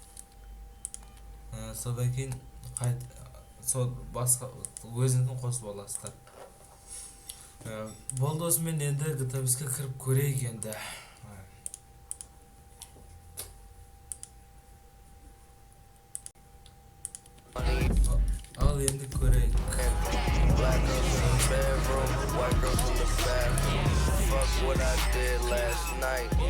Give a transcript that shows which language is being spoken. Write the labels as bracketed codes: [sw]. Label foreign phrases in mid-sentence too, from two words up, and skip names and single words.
[kk] Содан кейін басқа өзіңіздің қосып аласыздар. Болды, осымен енді GTA 5-ке кіріп көрейік енді. Ал енді көрейік. [en] Black girls in the bedroom, white girls in the bathroom. Fuck what I did last night.